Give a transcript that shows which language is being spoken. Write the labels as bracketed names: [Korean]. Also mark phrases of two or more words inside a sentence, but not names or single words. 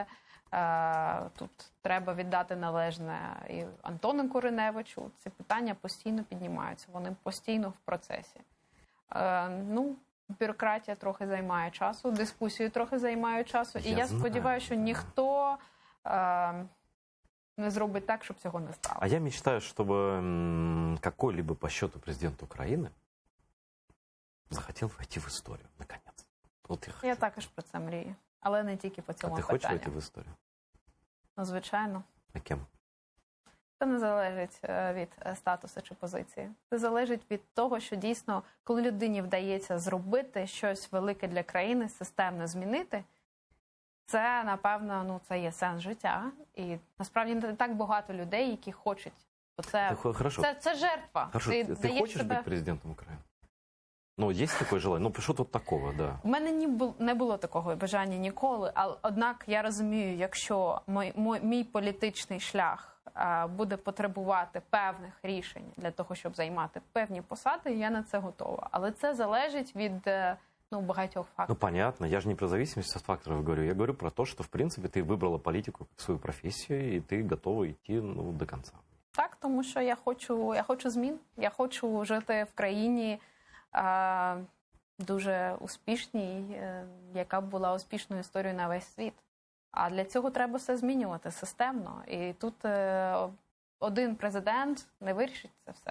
[Ukrainian] Тут треба віддати належне і Антону Куриневичу. Ці питання постійно піднімаються, вони постійно в процесі. Бюрократія трохи займає часу, дискусії трохи займають часу. І я сподіваюся, що ніхто не зробить так, щоб цього не стало. [Russian] А я мечтаю, чтобы какой-либо по счету президент Украины захотел войти в историю, наконец. Вот [Ukrainian] Я також про це мрію. Але не тільки по цьому А ти питанню. хочеш войти в історію? Ну, звичайно. А ким? Це не залежить від статусу чи позиції. Це залежить від того, що дійсно, коли людині вдається зробити щось велике для країни, системно змінити, це, напевно, це є сенс життя. І насправді не так багато людей, які хочуть. [Russian] Хорошо. [Ukrainian] Це жертва. [Russian] Хорошо, ты хочешь быть президентом Украины? Ну, есть такое желание? Ну, что тут такого, да? [Ukrainian] У мене не було такого бажання ніколи, однак я розумію, якщо мій політичний шлях буде потребувати певних рішень для того, щоб займати певні посади, я на це готова. Але це залежить від багатьох факторів. [Russian] Ну, понятно. Я же не про зависимость от факторов говорю. Я говорю про то, что, в принципе, ты выбрала политику как свою профессию, и ты готова идти до конца. [Ukrainian] Так, тому що я хочу змін. Я хочу жити в країні дуже успішній, яка б була успішною історією на весь світ. А для цього треба все змінювати системно. І тут один президент не вирішить це все.